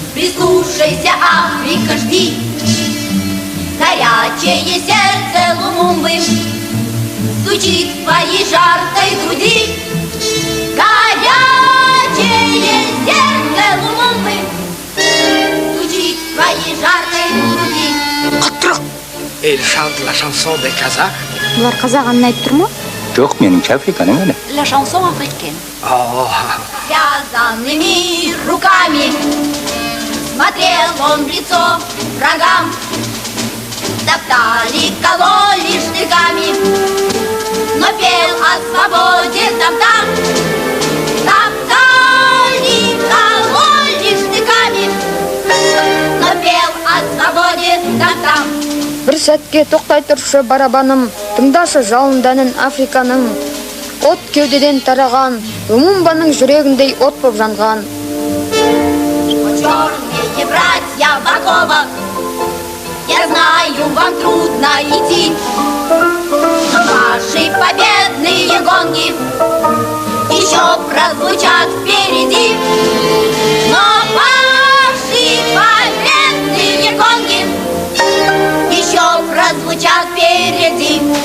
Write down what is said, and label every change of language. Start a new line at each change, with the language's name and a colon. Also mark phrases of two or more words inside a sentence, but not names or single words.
Russian: Прислушайся, Африка, жди. Горячее сердце Лумумбы стучит в твоей жаркой груди. Горячее сердце Лумумбы стучит в твоей жаркой груди.
French: Elle chante la chanson des Kazakhs.
Kazakh: Бұлар қазақ әнін айтып тұр ма? Жоқ, меніңше Африканың әні.
French: La chanson africaine. Oh,
Russian: Связанными руками смотрел он в лицо врагам. Топтали, кололи штыками, но пел о свободе там-там. Топтали, кололи штыками, но пел о свободе там-там.
Kazakh: Бір сәтке тоқтай тұршы барабаным, тыңдашы жалынданын Африканың. От кеудеден тараған, Лумумбаның жүрегіндей от боп жанған.
Russian: Черные братья в оковах, я знаю, вам трудно идти, но ваши победные гонги еще прозвучат впереди. Но ваши победные гонги еще прозвучат впереди.